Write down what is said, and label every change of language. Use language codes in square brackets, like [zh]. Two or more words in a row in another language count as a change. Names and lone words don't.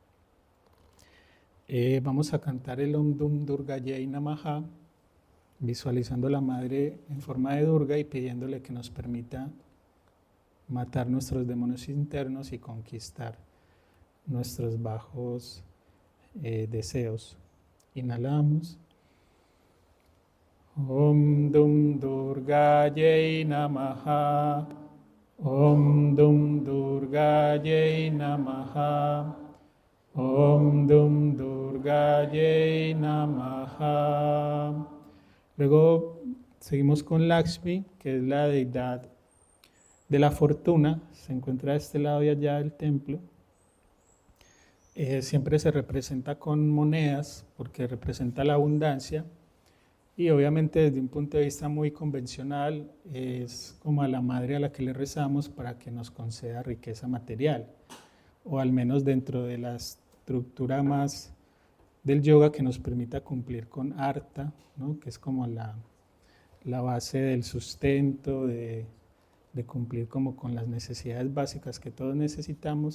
[es] Vamos a cantar el [sa] Om Dum Durgayai Namaha, [es] visualizando a la Madre en forma de Durga y pidiéndole que nos permita matar nuestros demonios internos y conquistar nuestros bajos deseos. Inhalamos. [sa] Om Dum Durgayai Namaha. Om Dum Durgayai Namaha. Om Dum Durgayai Namaha. [es] Luego seguimos con Lakshmi, que es la deidad de la fortuna. Se encuentra a este lado y allá del templo. Siempre se representa con monedas porque representa la abundancia, y obviamente desde un punto de vista muy convencional es como a la madre a la que le rezamos para que nos conceda riqueza material, o al menos dentro de la estructura más del yoga que nos permita cumplir con artha, ¿no?, que es como la base del sustento, de cumplir como con las necesidades básicas que todos necesitamos.